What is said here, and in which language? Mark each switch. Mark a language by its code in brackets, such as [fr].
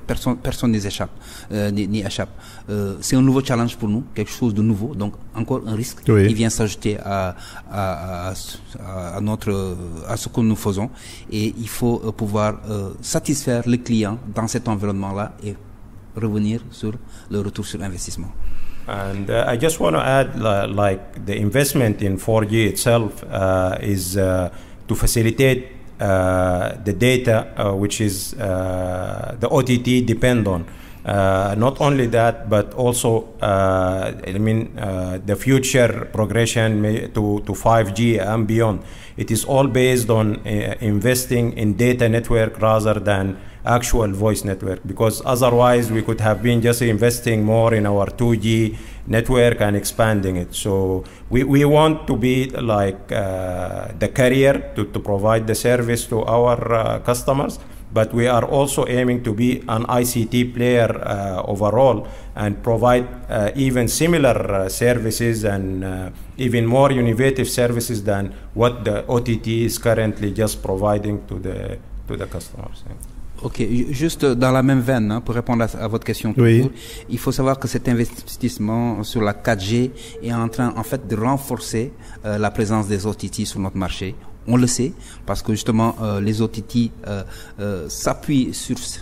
[fr] Personne n'y échappe. C'est un nouveau challenge pour nous, quelque chose de nouveau, donc encore un risque qui vient s'ajouter à ce que nous faisons, et il faut pouvoir satisfaire les clients dans cet environnement-là et revenir sur le retour sur investissement. [en] And I just want to add, like the investment in 4G itself is to facilitate the data which is the OTT depend on. Not only that, but also the future progression to 5G and beyond. It is all based on investing in data network rather than actual voice network, because otherwise we could have been just investing more in our 2G network and expanding it. So we want to be like the carrier to provide the service to our customers, but we are also aiming to be an ICT player overall and provide even similar services and even more innovative services than what the OTT is currently just providing to the customers. [fr] Ok, juste dans la même veine, pour répondre à votre question toujours, il faut savoir que cet investissement sur la 4G est en train en fait de renforcer la présence des OTT sur notre marché. On le sait, parce que justement, les OTT s'appuient sur